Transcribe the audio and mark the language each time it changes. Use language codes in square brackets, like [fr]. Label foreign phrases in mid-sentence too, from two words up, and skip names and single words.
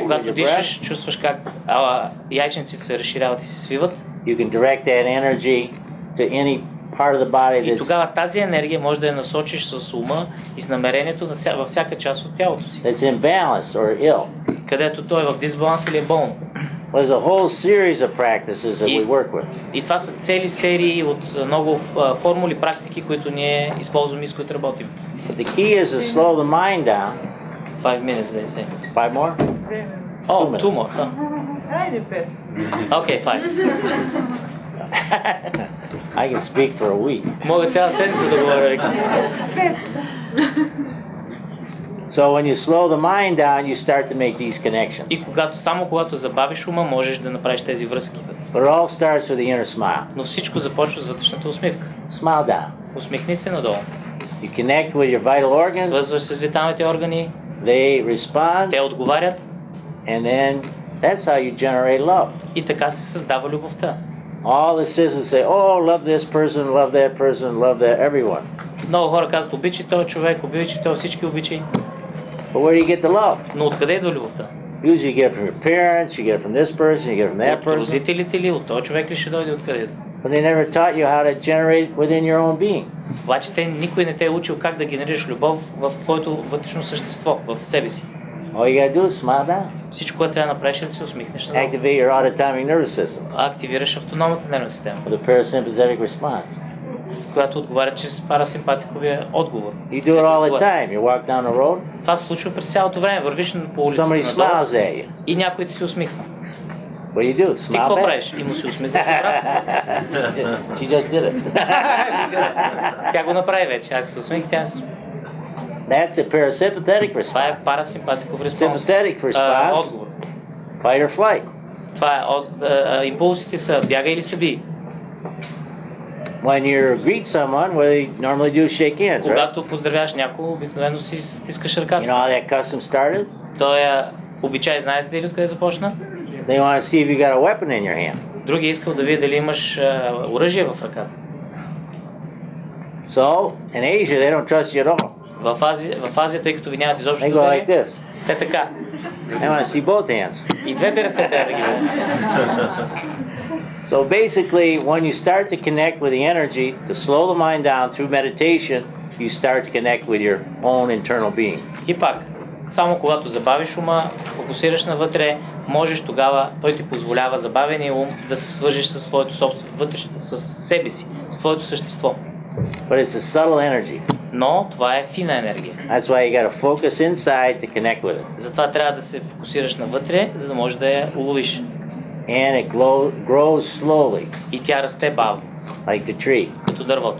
[bg] когато [en] your [bg] дишаш, [en] breath, [bg] чувстваш как яйчниците се разширяват и се свиват. [en] you can direct that energy to any part of the body [bg] И [en] that's [bg] тогава тази енергия може да я насочиш с ума и с намерението във всяка част от тялото си. [en] imbalanced or ill. [bg] Където той е в дисбаланс или е болно. [en] There's a whole series of practices that we work with. [bg] И това са цели серии от много формули, практики, които ние използваме и с които работим. [en] The key is to slow the mind down. 5 minutes, they say. 5 more? Oh, 2 more. Huh? [bg] Хайде, пет. [en] Okay, 5. I can speak for a week. [bg] Мога цяла седмица да говоря. [en] So when you slow the mind down, you start to make these connections. [bg] И само когато забавиш ума, можеш да направиш тези връзки. [en] But it all starts with the inner smile. [bg] Но всичко започва с вътрешната усмивка. [en] Smile down. [bg] Усмихни се надолу. [en] You connect with your vital organs. [bg] Свързваш се с виталните органи, [en] They respond, [bg] те отговарят [en] and then that's how you generate love. [bg] и така се създава любовта. [en] All this is say, oh, love this person, love that person, love that everyone. [bg] Много хора казват, обичай този човек, обичай този, всички обичай. [en] But where do you get the love? [bg] Но откъде идва любовта? [en] Usually you get it from your parents, you get it from this person, you get it from that [bg] От [en] person. [bg] родителите ли, от този човек ли ще дойде, откъде идва? [en] But they never taught you how to generate within your own being. [bg] Обаче никой не те е учил как да генерираш любов в твоето вътрешно същество, в себе си. [en] All you gotta do is smile down. [bg] Всичко, което трябва да направиш е да се усмихнеш надолу. [en] Activate your autonomic nervous system [bg] Активираш автономната нервна система, [en] with a parasympathetic response. [bg] която отговаря чрез парасимпатиковия отговор. [en] You do it all the time. You walk down the road, [bg] Това се случва през цялото време. Вървиш по улицата [en] somebody [bg] надолу [en] smiles at you. [bg] и някой ти се усмихва. [en] What do you do? [bg] Ти [en] Smile [bg] какво [en] back? [bg] правиш? И му се усмихваш обратно. [en] She just did it. [bg] Тя го направи вече. Аз се усмих, тя се усмих. [en] That's a parasympathetic [bg] Това е [en] response. [bg] парасимпатиков респонс. [en] Sympathetic response, [bg] Отговор. [en] fight or flight. [bg] Това е импулсите са бягай или се бий. [en] When you greet someone, what they normally do is shake hands, right? [bg] Когато поздравяваш някого, обикновено си стискаш [en] You [bg] ръката. [en] know how that custom started? [bg] Той обичай, знаете ли откъде започна? [en] They want to see if you got a weapon in your hand. [bg] Другия искал да види дали имаш оръжие в ръката. [en] So, in Asia, they don't trust you at all. [bg] В Азия, тъй като ви нямат изобщо [en] They go like [bg] доверие, [en] this. [bg] те така. [en] They want to see both hands. [bg] И двете ръце трябва да ги видят. [en] So basically, when you start to connect with the energy, to slow the mind down through meditation, you start to connect with your own internal being. [bg] И пак, само когато забавиш ума, фокусираш навътре, можеш тогава, той ти позволява забавения ум да се свържиш със своето собствено вътрешно, с себе си, с твоето същество. [en] But it's a subtle energy. [bg] Но това е фина енергия. [en] That's why you got to focus inside to connect with it. [bg] Затова трябва да се фокусираш навътре, за да можеш да я уловиш. [en] And it grows slowly, [bg] И тя расте бавно, [en] like the tree. [bg] като дървото.